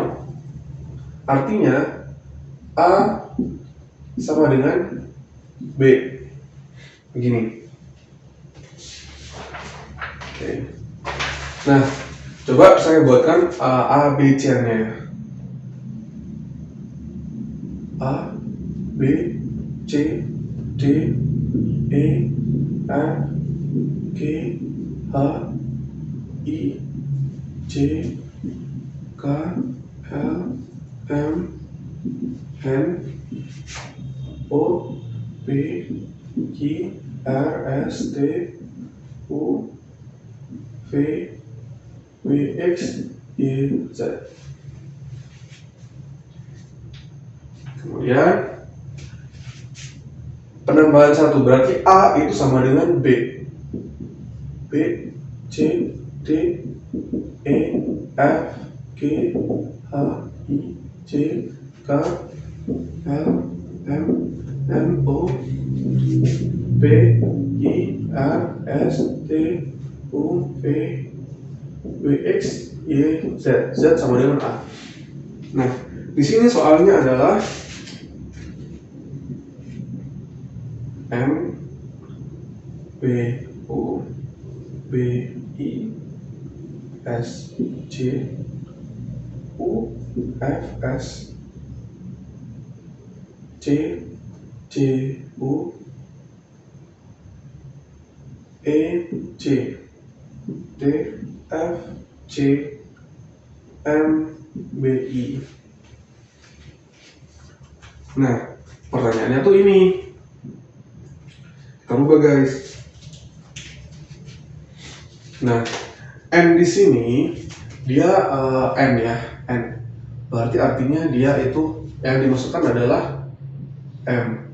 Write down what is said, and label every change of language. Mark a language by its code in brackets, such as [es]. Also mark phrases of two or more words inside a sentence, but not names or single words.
[id] Artinya A sama dengan B. Begini. Oke. Nah, coba saya buatkan A B C-nya ya. A B C D E F G H I J K L M N O P Q R S T U V W X Y Z. Kemudian penambahan 1 berarti A itu sama dengan B. B C D E F G H I J K L M N O P I R S T U V W X Y Z. Z sama dengan A. Nah, di sini soalnya adalah M B O B I S J U F S C J U E J D F C M B I. Nah, pertanyaannya tuh ini. Kita ubah guys. Nah, N di sini dia N ya, N. Berarti artinya dia itu yang dimasukkan adalah M.